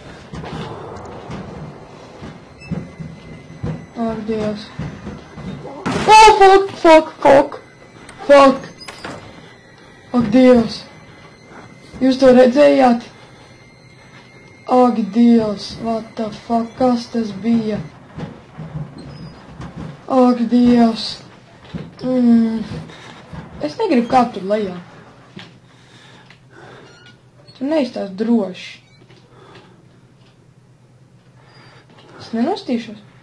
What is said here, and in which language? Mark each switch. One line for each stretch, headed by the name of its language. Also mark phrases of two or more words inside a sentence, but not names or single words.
Latvian: Ak, Dievs.
English: Oh, fuck.
Latvian: Ak, Dievs. Jūs to redzējāt? Ak, Dievs,
English: what the fuck,
Latvian: kas tas bija? Ak, Dievs. Es negribu kāpt tur lejā. Tu neizstās droši. Es nenostīšos.